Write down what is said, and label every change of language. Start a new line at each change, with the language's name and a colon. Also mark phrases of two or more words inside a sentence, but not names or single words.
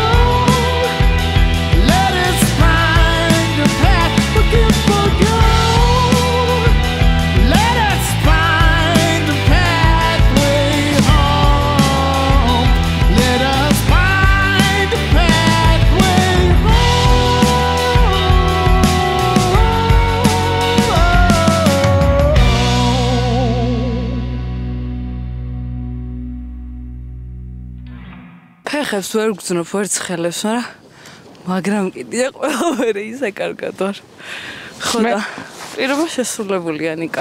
English: let us find a path forgive forgo let us find a pathway home let us find a pathway
Georgian: ფეხებს ვერ გძნობ ვერც ხელებს მაგრამ კიდია ყველაფერი ისე კარგად ვარ ხო და პირობა შესრულებულია ნიკა